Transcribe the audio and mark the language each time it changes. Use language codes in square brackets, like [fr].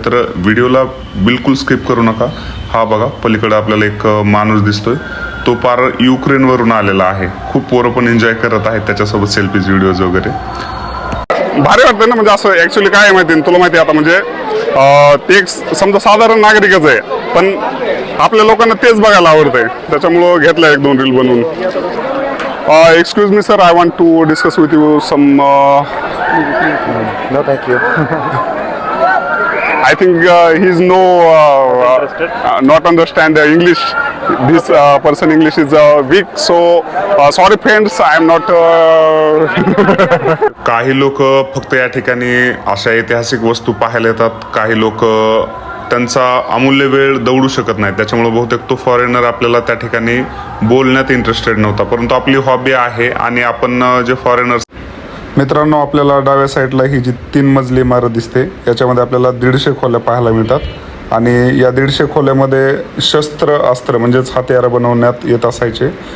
[mr] तर व्हिडिओला बिलकुल स्किप करू नका। हा बघा पलीकडे आपल्याला एक माणूस दिसतोय, तो पार युक्रेनवरून आलेला आहे। खूप पोरं पण एन्जॉय करत आहेत त्याच्यासोबत सेल्फीज व्हिडिओज वगैरे। भारी वाटतं ना, म्हणजे असं ॲक्च्युली काय आहे माहिती तुला माहिती आहे आता, म्हणजे ते एक समजा साधारण नागरिकच आहे पण आपल्या लोकांना तेच बघायला आवडतंय, त्याच्यामुळं घेतलं 1-2 रील बनवून। [en] Excuse me, sir. I want to discuss with you some. No, thank you. I think he's not understand English. This person English is weak, so sorry friends. I am not. [mr] काही लोक फक्त या ठिकाणी अशा ऐतिहासिक वस्तू पाहायला येतात, काही लोक त्यांचा अमूल्य वेळ दौडू शकत नाही, त्याच्यामुळे बहुतेक तो फॉरेनर आपल्याला त्या ठिकाणी बोलण्यात इंटरेस्टेड नव्हता. परंतु आपली हॉबी आहे आणि आपण जे फॉरेनर्स. मित्रांनो, आपल्याला डाव्या साईडला ही जी 3 मजली इमारत दिसते याच्यामध्ये आपल्याला 150 खोल्या पाहायला मिळतात आणि या 150 खोल्यामध्ये शस्त्र अस्त्र म्हणजेच हत्यारं बनवण्यात येत असायचे.